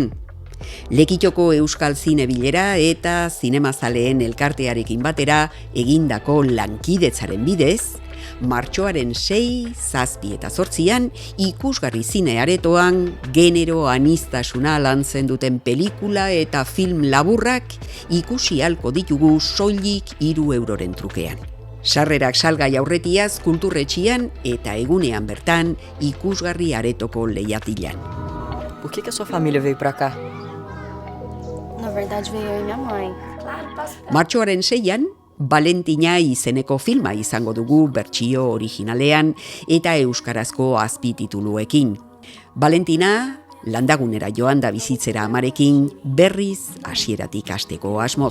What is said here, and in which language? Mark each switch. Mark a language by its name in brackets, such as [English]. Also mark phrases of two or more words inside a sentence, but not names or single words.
[Basque] Lekitxoko Euskal Zinebilera eta Zinemazaleen elkartearekin batera egindako lankidetzaren bidez, martxoaren 6, 7 eta 8 ikusgarri zine aretoan genero aniztasuna lantzen duten pelikula eta film laburrak ikusi ahalko ditugu soilik 3 euroren trukean. Sarrerak salgai aurretiaz kulturretxian eta egunean bertan ikusgarri aretoko lehiatilan. [Portuguese] Por que a sua família veio pra cá? Na verdade, veio eu e minha mãe. [Basque] Martxoaren 6 Valentina izeneko filma izango dugu bertsio originalean eta euskarazko azpitituluekin. Valentina landagunera joan da bizitzera amarekin berriz hasieratik hasteko asmoz.